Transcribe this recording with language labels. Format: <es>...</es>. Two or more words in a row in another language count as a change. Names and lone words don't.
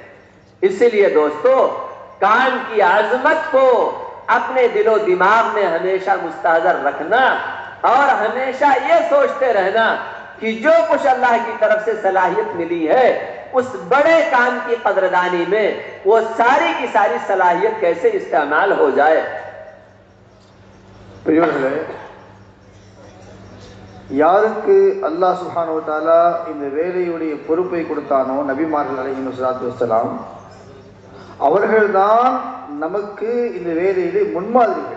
<ur>اسی لیے دوستو، کام کی عظمت کو اپنے دل و دماغ میں ہمیشہ مستحضر رکھنا، اور ہمیشہ یہ سوچتے رہنا کہ جو کچھ اللہ کی طرف سے صلاحیت ملی ہے اس بڑے کام کی قدردانی میں وہ ساری کی ساری صلاحیت کیسے استعمال ہو جائے۔</ur> <ta>யாருக்கு அல்லாஹ்</ta> <ar>سبحانه وتعالى</ar> <ta>இந்த வேலையுடைய பொறுப்பை கொடுத்தானோ நபிமார்கள்</ta> <ar>عليه الصلاة والسلام,</ar> <ta>அவர்கள்தான் நமக்கு இந்த வேலையிலே முன்மாதிரிகள்.</ta>